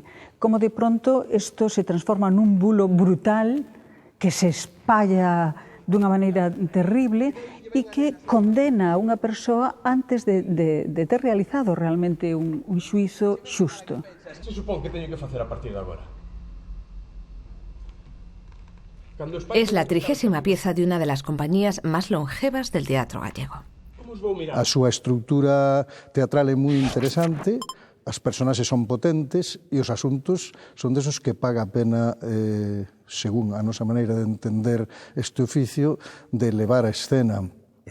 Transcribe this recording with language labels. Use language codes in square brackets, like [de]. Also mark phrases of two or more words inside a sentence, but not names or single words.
[gl] Como de pronto isto se transforma nun bulo brutal que se espalla dunha maneira terrible e que condena a unha persoa antes de ter realizado realmente un xuízo xusto. Se supón que teño que facer a partir de agora? [es] Es la 30ª pieza de una de las compañías más longevas del teatro gallego. [gl] A súa estrutura teatral é moi interesante, as personaxes son potentes e os asuntos son desos que paga a pena, según a nosa maneira de entender este oficio, de levar a escena.